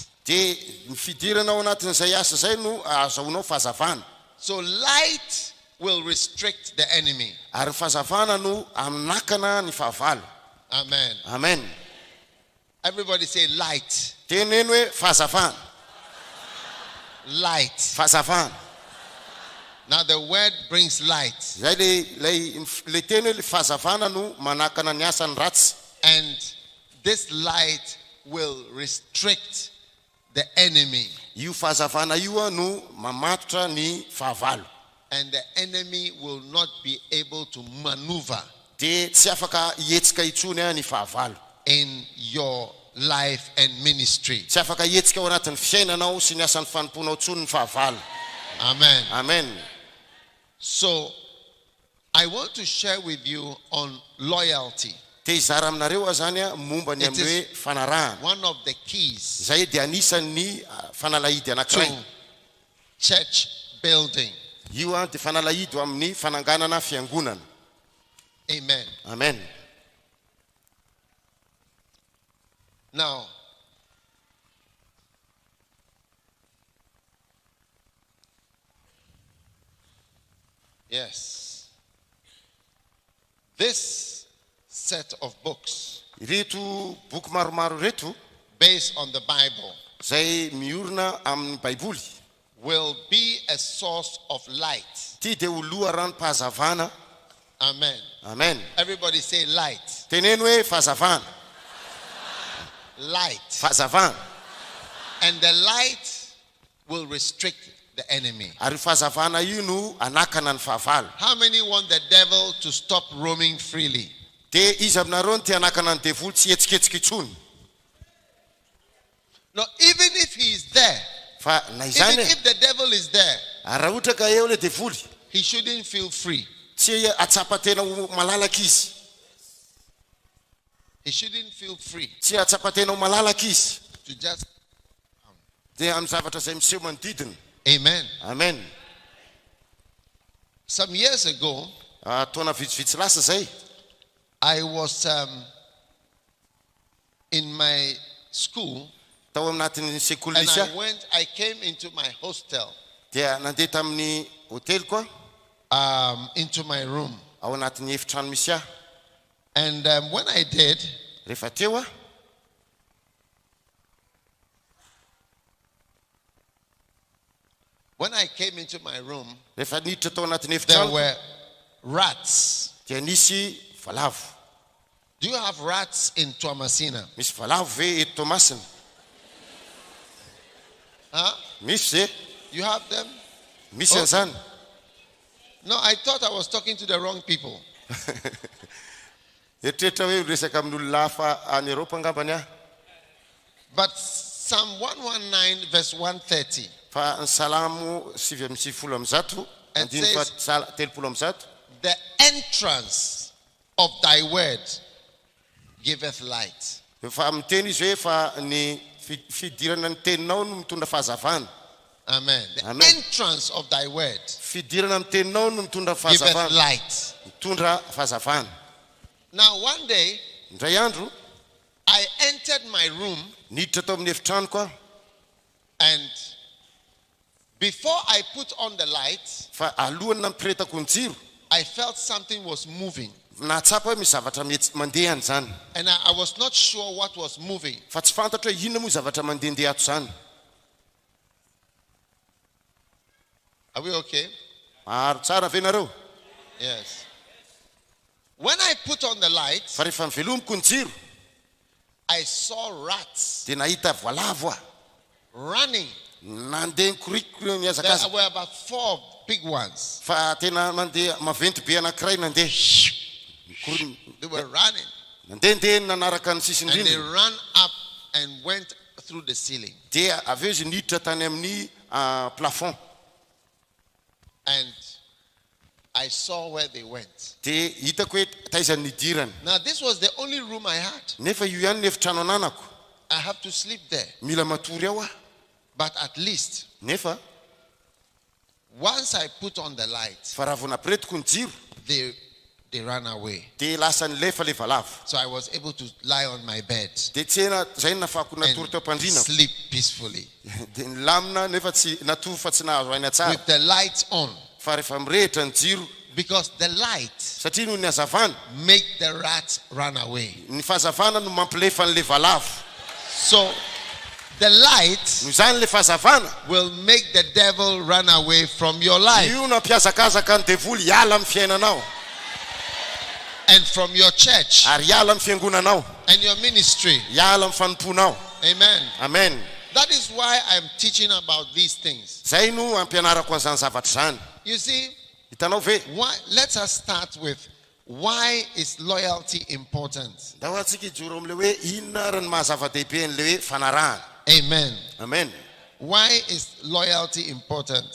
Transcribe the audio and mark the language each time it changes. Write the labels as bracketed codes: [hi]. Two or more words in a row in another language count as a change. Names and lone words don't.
[mg] Dia ny fidirana ao anatin'izay asa zay no azahoanao fahazavana. [en] So light will restrict the enemy. [mg] Ary ny fahazavana no aminakana ny fahavalo. [en] Amen. [mg] Amen. [en] Everybody say light. [mg] Teneno hoe fahazavana. [en] Light. [mg] Fahazavana. [en] Now the word brings light. [mg] Zay le teny hoe le fahazavana no manakana ny asany ratsy. [en] And this light will restrict the enemy. [mg] Io fahazavana io no mamatotra ny fahavalo. [en] And the enemy will not be able to maneuver [mg] Dia tsy afaka hetsika itsony ny fahavalo. [en] in your life and ministry. [mg] Tsy afaka hetsika ao anatin'ny fiainanao sy ny asan'ny fanomponao tsony ny fahavalo. [en] Amen. [mg] Amen. [en] So I want to share with you on loyalty. [mg] Dia hizara aminareo zany momba ny amin'ny hoe fanarahana. [en] One of the keys [mg] Zay dia anisan'ny fanalahidy anankiray. [en] to church building. [mg] Io dia fanalahidy amin'ny fananganana fiangonana. [en] Amen. [mg] Amen. [en] Now, yes, this set of books [mg] Ireto boky maromaro reto [en] based on the Bible [mg] zay miorina amin'ny baiboly [en] will be a source of light. [mg] ty dia ho loha ranom-pahazavana. [en] Amen. [mg] Amen. [en] Everybody say light. [mg] Teneno hoe fahazavana. [en] Light. [mg] Fahazavana. [en] And the light will restrict the enemy. [mg] Ary fahazavana io no anakana ny fahavalo. [en] How many want the devil to stop roaming freely? [mg] Dia izy aminareo ny tia anakana ny devoly tsy etsiketsika itsony. [en] No, even if he is there, [mg] Fa na [en] even [mg] izany [en] if the devil is there, [mg] ary raha ohatra ka eo le devoly [en] he shouldn't feel free. [mg] tsy atsapa tena ho malalaka izy. [en] He shouldn't feel free [mg] Tsy atsapa tena ho malalaka izy. [en] to just. [mg] Dia amin'ny zavatra izay miseho manodidina. [en] Amen. [mg] Amen. [en] Some years ago, [mg] Taona vitsivitsy lasa zay [en] I was my school, [mg] tao amnatin'ny sekoly [en] and [mg] misy [en] I came into my hostel, [mg] dia nandeha tamin'ny hotely koa [en] into my room. [mg] ao anatin'ny efitrano misy ahy. [en] And when I did, [mg] rehefa teo [en] when I came into my room, [mg] rehefa niditra tao anatin'ny [en] there [mg] efitrano [en] were rats. [mg] dia nisy valavo. [en] Do you have rats in Toamasina? [mg] Misy valavo ve eto Toamasina? [en] Huh? [mg] Misy ze? [en] You have them? [mg] Misy an'izany. [en] No, I thought I was talking to the wrong people. [mg] Eritreretra hoe resaka amin'olona hafa any Eropa angambany ahy. [en] But Psalm 119 verse 130. [mg] Fa ny salamo 7:30 [en] And [mg] andiny [en] says, 3:30. the entrance of thy word giveth light. [mg] Fa miteny izy hoe fa ny fidirana ny teninao no mitondra fahazavana. [en] Amen. The [mg] Amen. [en] entrance of thy word [mg] Fidirana ny teninao no mitondra [en] giveth [mg] fahazavana. [en] light. [mg] Mitondra fahazavana. [en] Now one day, [mg] Indray andro [en] I entered my room, [mg] niditra tao amin'ny efitrano koa. [en] and before I put on the light, [mg] Fa alohany nampiretako ny jiro [en] I felt something was moving. [mg] nahatsapa hoe misy zavatra mandeha an'izany. [en] And I was not sure what was moving. [mg] Fa tsy fantatra hoe inona moa zavatra mandehandeha ato zany. [en] Are we okay? [mg] Maro tsara ve nareo? [en] Yes. When I put on the light, [mg] Fa rehefa mivelomiko ny jiro [en] I saw rats [mg] dia nahita valavo aho. [en] running. [mg] Nandeha nikoriko [en] There [mg] mihazakaza. [en] were about 4 big ones. [mg] Fa tena mandeha maventy be anankiray nandeha. [en] They were running. [mg] Nandehandeha nanaraka ny sisiny [en] And they [mg] rindrina. [en] ran up and went through the ceiling. [mg] Dia avy eo izy niditra tany amin'ny plafond. [en] And I saw where they went. [mg] Dia hitako hoe taizany nidirana. [en] Now this was the only room I had. [mg] Nefa io ihany ny efitrano ananako. [en] I have to sleep there. [mg] Mila matory ao aho. [en] But at least [mg] Nefa [en] once I put on the light, [mg] fa raha vao nampiretiko ny jiro [en] they ran away. [mg] dia lasa nilefa le valavo. [en] So I was able to lie on my bed [mg] Dia tsy hena zay ny nafahako natory teo [en] and [mg] am-pandrinako. [en] sleep peacefully [mg] Dia nilamina nefa tsy natory fa tsy nahazo aina tsara. [en] with the lights on, [mg] Fa rehefa mirehitra ny jiro [en] because the light [mg] satria noho ny hazavana, [en] make the rats run away. [mg] ny fahazavana no mampilefa an'le valavo. [en] So the light [mg] Noho izany le fahazavana [en] will make the devil run away from your life [mg] io nampiazakazaka ny devoly hiala amin'ny fiainanao [en] and from your church [mg] ary hiala amin'ny fiangonanao, [en] and your ministry. [mg] hiala amin'ny fanomponao. [en] Amen. [mg] Amen. [en] That is why I'm teaching about these things. [mg] Zay no ampianarako an'izany zavatra zany. [en] You see, [mg] Hitanao ve? [en] let us start with why is loyalty important? [mg] Da ho antsika hijoro am'le hoe inona ary ny mahazava-dehibe an'le hoe fanarahana. [en] Amen. [mg] Amen. [en] Why is loyalty important?